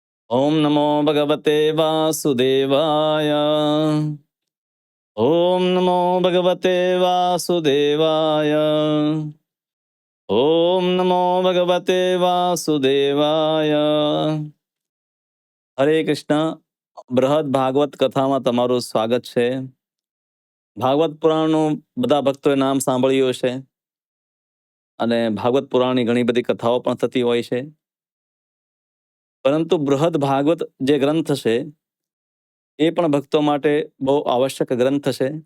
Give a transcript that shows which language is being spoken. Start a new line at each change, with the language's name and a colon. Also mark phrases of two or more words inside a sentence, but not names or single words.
Sanskrit: ओम नमो भगवते वासुदेवाय। ओम नमो भगवते वासुदेवाय। ओम नमो भगवते वासुदेवाय।
Gujarati: हरे कृष्ण। બૃહદ ભાગવત કથામાં તમારું સ્વાગત છે। ભાગવત પુરાણનું બધા ભક્તોએ નામ સાંભળ્યું હશે અને ભાગવત પુરાણની ઘણી બધી કથાઓ પણ થતી હોય છે, પરંતુ બૃહદ ભાગવત જે ગ્રંથ છે એ પણ ભક્તો માટે બહુ આવશ્યક ગ્રંથ છે।